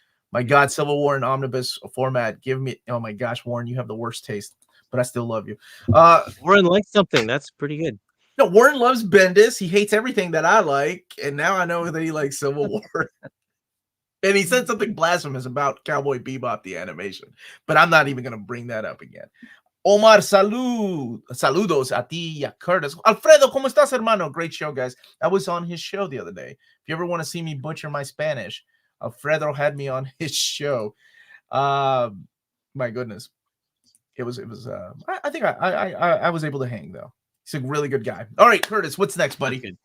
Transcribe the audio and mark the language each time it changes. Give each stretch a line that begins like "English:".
English: My God, Civil War and omnibus format. Give me, oh my gosh, Warren, you have the worst taste, but I still love you. Warren likes something. That's pretty good. No, Warren loves Bendis. He hates everything that I like, and now I know that he likes Civil War. And he said something blasphemous about Cowboy Bebop, the animation, but I'm not even going to bring that up again.
Spanish: Omar, saludos a ti y a Curtis. Alfredo, ¿cómo estás, hermano?
English: Great show, guys. I was on his show the other day. If you ever want to see me butcher my Spanish, Alfredo had me on his show. My goodness. It was I think I was able to hang, though. He's a really good guy. All right, Curtis, what's next, buddy?